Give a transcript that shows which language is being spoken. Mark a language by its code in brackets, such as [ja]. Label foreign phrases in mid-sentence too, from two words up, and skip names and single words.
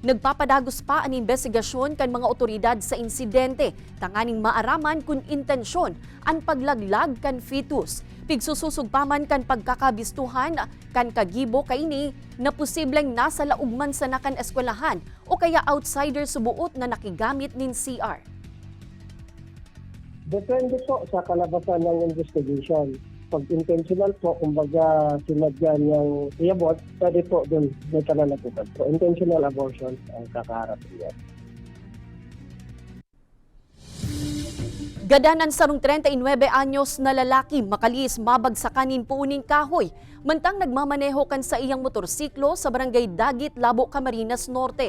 [bik] Nagpapadagos pa ang investigasyon kan mga otoridad sa insidente, tanganing maaraman kung intensyon ang paglaglag kan fetus. Pigsususog pa man kan pagkakabistuhan kan kagibo kaini na posibleng nasa laugman sa nakan eskwelahan o kaya outsider subuot na nakigamit nin CR. [tl] Depende po sa kalabasan ng investigation. Pag intentional po, kumbaga sinadya niyang i-abort, pwede po doon may kananagutan. So [en] intentional abortion [tl] ang kakaharap niya. [bik] Gadanan sarong 39 anyos na lalaki makalis mabagsakanin puuning kahoy, mantang nagmamaneho kan sa iyang motorsiklo sa barangay Dagit, Labo, Camarines Norte.